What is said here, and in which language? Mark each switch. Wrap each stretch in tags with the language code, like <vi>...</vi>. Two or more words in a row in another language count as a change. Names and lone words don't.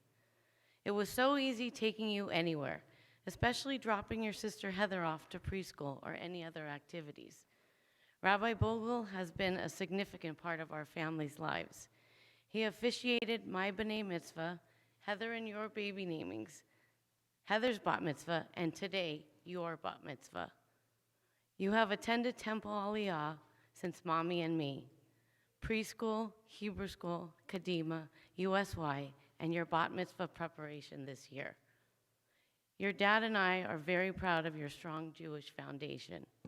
<en>It was so easy taking you anywhere, especially dropping your sister Heather off to preschool or any other activities. Rabbi Bogle has been a significant part of our family's lives. He officiated my</en> <he>B'nai Mitzvah,</he> <en>Heather and your baby namings, Heather's</en> <he>bat mitzvah,</he> <en>and today, your</en> <he>bat mitzvah.</he> <en>You have attended Temple Aliyah since Mommy and me. Preschool, Hebrew school, Kadima, USY, and your</en> <he>bat mitzvah</he> <en>preparation this year. Your dad and I are very proud of your strong Jewish foundation.</en>